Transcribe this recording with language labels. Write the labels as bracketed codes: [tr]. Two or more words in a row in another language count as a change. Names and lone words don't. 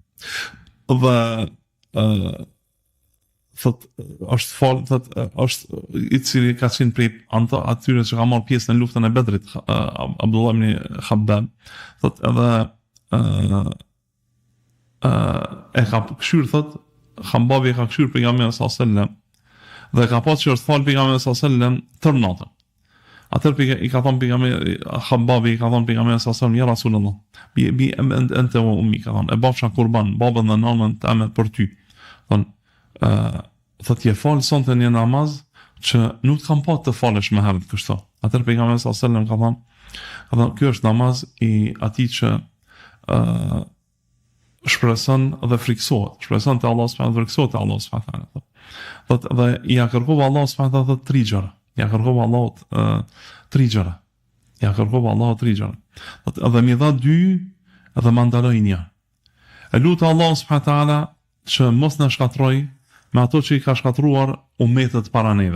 [sq] dhe është i cili ka qenë prej atyre që ka marrë pjesë në luftën e Bedrit, Abdullah ibn Khabbab, edhe e ka këshyr, Khabbabi e ka këshyr pejgamberin [ar] صلى الله عليه وسلم [sq] dhe ka pasur që është fal pejgamberin [ar] صلى الله عليه وسلم [sq] tërë natën. Atëherë i ka thënë pejgamberi Khabbabi, i ka thënë pejgamberin [ar] صلى الله عليه وسلم, يا رسول الله بأنت وأمي, [sq] ka thënë, e bafsha kurban babën dhe nënën tëme për ty. Thot je falë sonte një namaz që nuk të kam pa të falësh më herët kështu. Atëherë pejgamberi [ar] صلى الله عليه وسلم [sq] ka thënë, ky është namaz i atij që shpreson dhe friksohet. Shpreson te Allahu [ar] سبحانه وتعالى, [sq] friksohet te Allahu [ar] سبحانه وتعالى. [sq] Thot dhe i ja kërkova Allahu [ar] سبحانه وتعالى [sq] 3 gjëra. Ja kërkova Allahut 3 gjëra. Thot edhe më dha 2 dhe më ndaloi 1. E lutë Allahu [ar] سبحانه وتعالى [sq] që mos na shkatroj me ato që i ka shkatruar umetet para neve.